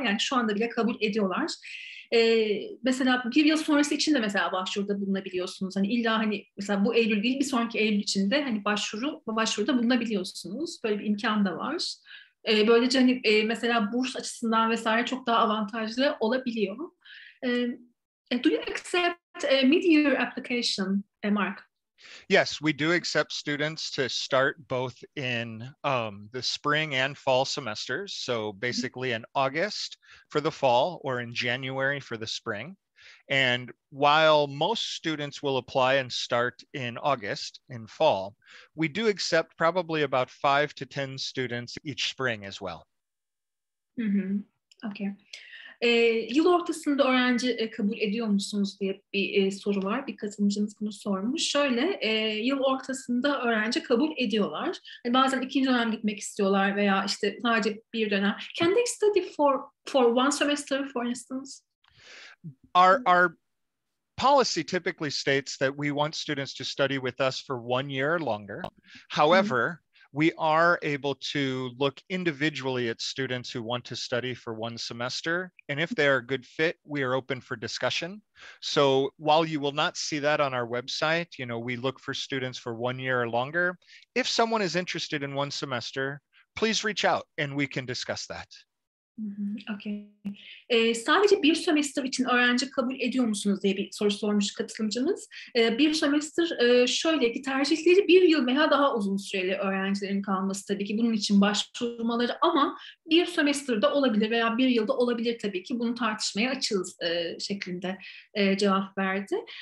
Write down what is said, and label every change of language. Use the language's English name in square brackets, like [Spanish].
[Turkish] Yani şu anda bile kabul ediyorlar. Mesela bir yıl sonrası için de mesela başvuruda bulunabiliyorsunuz. Hani illa hani mesela bu Eylül değil bir sonraki Eylül için de hani başvuruda bulunabiliyorsunuz. Böyle bir imkan da var. Böylece hani mesela burs açısından vesaire çok daha avantajlı olabiliyor. [English] Do you accept mid-year application, Mark? Yes, we do accept students to start both in the spring and fall semesters. So basically in August for the fall or in January for the spring. And while most students will apply and start in August in fall, we do accept probably about 5 to 10 students each spring as well. Okay. [Turkish] Yıl ortasında öğrenci kabul ediyor musunuz diye bir soru var. Bir katılımcımız bunu sormuş. Şöyle, yıl ortasında öğrenci kabul ediyorlar. Yani bazen 2. dönem gitmek istiyorlar veya işte sadece bir dönem. [English] Can they study for one semester, for instance? Our policy typically states that we want students to study with us for 1 year or longer. However, we are able to look individually at students who want to study for 1 semester. And if they are a good fit, we are open for discussion. So while you will not see that on our website, we look for students for 1 year or longer. If someone is interested in 1 semester, please reach out and we can discuss that. Okay. [Turkish] Sadece bir sömestr için öğrenci kabul ediyor musunuz diye bir soru sormuş katılımcımız. Bir sömestr şöyle ki tercihleri 1 yıl veya daha uzun süreli öğrencilerin kalması tabii ki bunun için başvurmaları ama bir sömestrde olabilir veya 1 yılda olabilir tabii ki bunu tartışmaya açığız şeklinde cevap verdi.